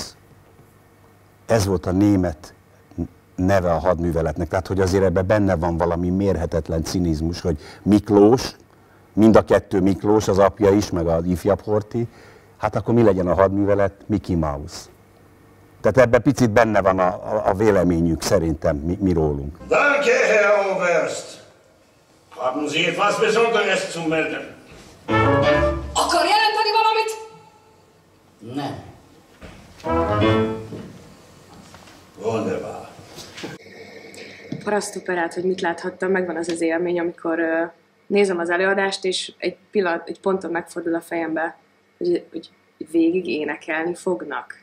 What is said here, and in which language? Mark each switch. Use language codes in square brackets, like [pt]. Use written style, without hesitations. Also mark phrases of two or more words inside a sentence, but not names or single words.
[hu] Ez volt a német neve a hadműveletnek, tehát hogy azért ebben benne van valami mérhetetlen cinizmus, hogy Miklós, mind a kettő Miklós, az apja is, meg az ifjabb Horthy, hát akkor mi legyen a hadművelet? Mickey Mouse. Tehát ebben picit benne van a véleményük szerintem mi rólunk. [de] Danke, Herr Oberst! Haben Sie etwas Besonderes zu melden? [hu] Akar jelenteni valamit? Nem. [de] Wunderbar. [hu] Parasztoperát, hogy mit láthattam, megvan az az élmény, amikor nézem az előadást, és egy ponton megfordul a fejembe, hogy végig énekelni fognak.